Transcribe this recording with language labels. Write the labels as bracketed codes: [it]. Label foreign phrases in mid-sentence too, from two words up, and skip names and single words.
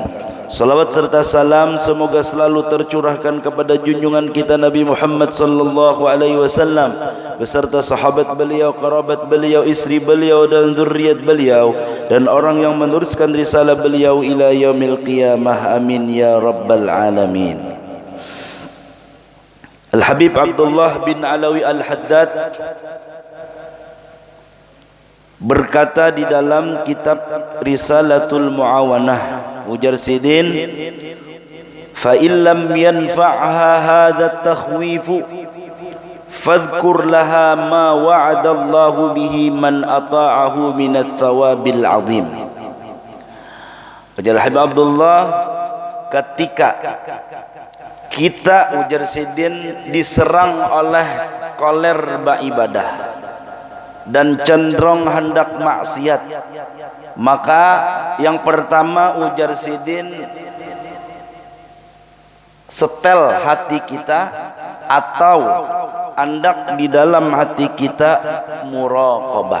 [id] Salawat serta salam semoga selalu tercurahkan kepada junjungan kita Nabi Muhammad [ar] صلى الله عليه وسلم [id] beserta sahabat beliau, kerabat beliau, istri beliau dan zuriat beliau, dan orang yang meneruskan risalah beliau [ar] إلى يوم القيامة. آمين يا رب العالمين. [bjn] Al-Habib Abdullah bin Alawi Al-Haddad berkata di dalam kitab Risalatul Muawanah, ujar Sidin, [ar] فإن لم ينفعها هذا التخويف فاذكر لها ما وعد الله به من أطاعه من الثواب العظيم. [bjn] Ujar Habib Abdullah, ketika kita, ujar Sidin, diserang oleh kolerba ibadah dan cenderung hendak maksiat, maka yang pertama, ujar Sidin, setel hati kita atau andak di dalam hati kita muraqabah.